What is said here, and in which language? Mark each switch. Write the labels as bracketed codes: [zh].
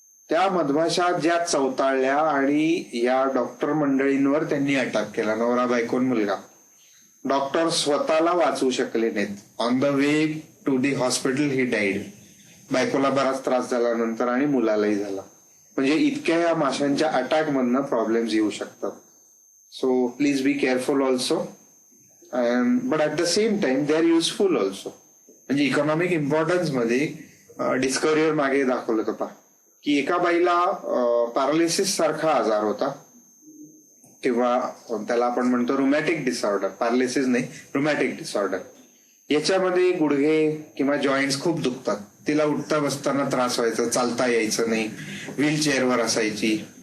[mr] त्या मधमाशा ज्या चवताळल्या आणि या डॉक्टर मंडळींवर त्यांनी अटॅक केला, नवरा बायकोन मुलगा. डॉक्टर स्वतःला वाचवू शकले नाहीत. [en] On the way to the hospital he died. [mr] बायकोला बराच त्रास झाला नंतर आणि मुलालाही झाला. म्हणजे इतक्या या माशांच्या अटॅक मधनं प्रॉब्लेम्स येऊ शकतात. [en] So please be careful also, but at the same time they are useful also. [mr] म्हणजे इकॉनॉमिक इम्पॉर्टन्स मध्ये डिस्कव्हरीवर मागे दाखवलं होतं की एका बाईला पॅरालिसिस सारखा आजार होता, किंवा त्याला आपण म्हणतो रुमॅटिक डिसऑर्डर, पॅरालिसिस नाही, रुमॅटिक डिसऑर्डर. याच्यामध्ये गुडघे किंवा जॉईंट्स खूप दुखतात. तिला उठता बसताना त्रास व्हायचा, चालता यायचं नाही, व्हीलचेअरवर असायची.